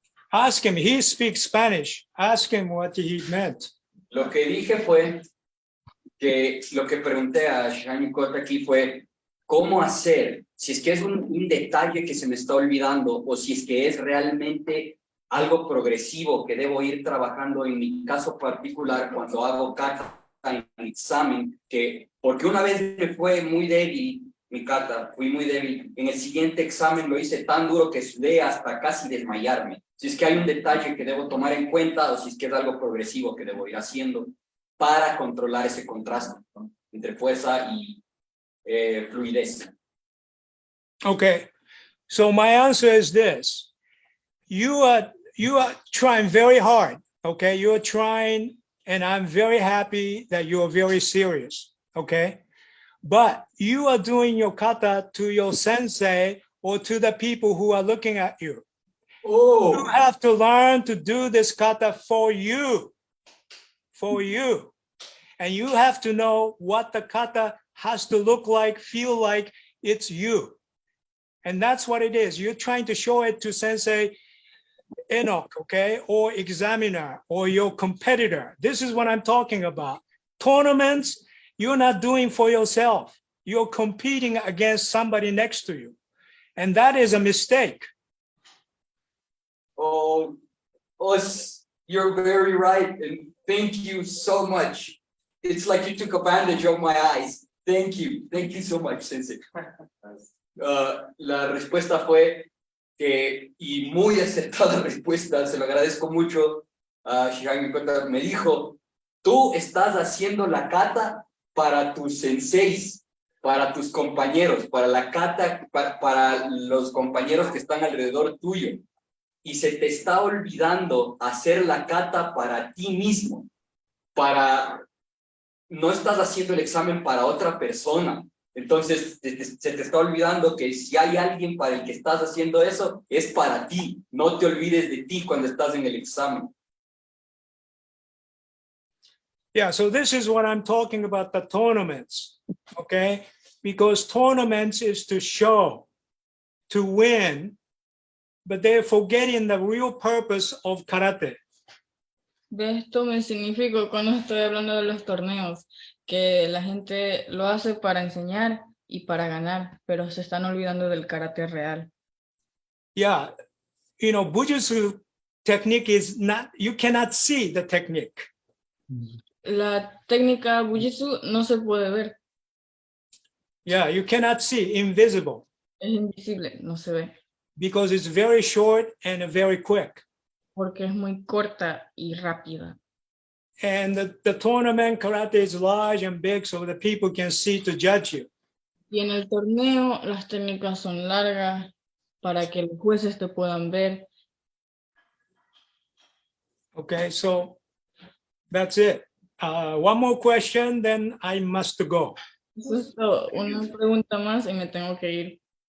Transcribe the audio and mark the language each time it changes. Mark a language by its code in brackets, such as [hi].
[en] Ask him, he speaks Spanish. Ask him what he meant. [es] Lo que dije fue que lo que pregunté a Shihan Yokota aquí fue cómo hacer, si es que es un detalle que se me está olvidando o si es que es realmente algo progresivo que debo ir trabajando en mi caso particular cuando hago kata en el examen, porque una vez me fue muy débil mi kata, fui muy débil, en el siguiente examen lo hice tan duro que sudé hasta casi desmayarme. Si es que hay un detalle que debo tomar en cuenta o si es que es algo progresivo que debo ir haciendo para controlar ese contraste, ¿no?, entre fuerza y fluidez. [en] Okay, so my answer is this. You are trying very hard, okay? You're trying, and I'm very happy that you are very serious, okay? But you are doing your kata to your sensei or to the people who are looking at you. Oh. You have to learn to do this kata for you. And you have to know what the kata has to look like, feel like it's you. And that's what it is. You're trying to show it to Sensei Enoch, okay, or examiner, or your competitor. This is what I'm talking about. Tournaments, you're not doing for yourself. You're competing against somebody next to you. And that is a mistake. Oh, you're very right. And thank you so much. It's like you took a bandage off my eyes. Thank you. Thank you so much, Sensei. [es] La respuesta fue que, y muy acertada respuesta, se lo agradezco mucho a Shihan Yokota, me dijo, tú estás haciendo la kata para tus senseis, para tus compañeros, para la kata, para los compañeros que están alrededor tuyo. Y se te está olvidando hacer la kata para ti mismo, no estás haciendo el examen para otra persona. Entonces, se te está olvidando que si hay alguien para el que estás haciendo eso, es para ti. No te olvides de ti cuando estás en el examen. [en] Yeah, so this is what I'm talking about, the tournaments, okay? Because tournaments is to show, to win, but they're forgetting the real purpose of karate. [es] De esto me significo cuando estoy hablando de los torneos, que la gente lo hace para enseñar y para ganar, pero se están olvidando del karate real. [en] Yeah, you know, Bujutsu technique is not, you cannot see the technique. [es] La técnica Bujutsu no se puede ver. [en] Yeah, you cannot see, invisible. [es] Es invisible, no se ve. [en] Because it's very short and very quick. [es] Porque es muy corta y rápida. [en] And the tournament karate is large and big so the people can see to judge you. [es] Y en el torneo las técnicas son largas para que los jueces te puedan ver. [en] Okay, so that's it. One more question, then I must go. [es] Eso es todo. Una pregunta más y me tengo que ir.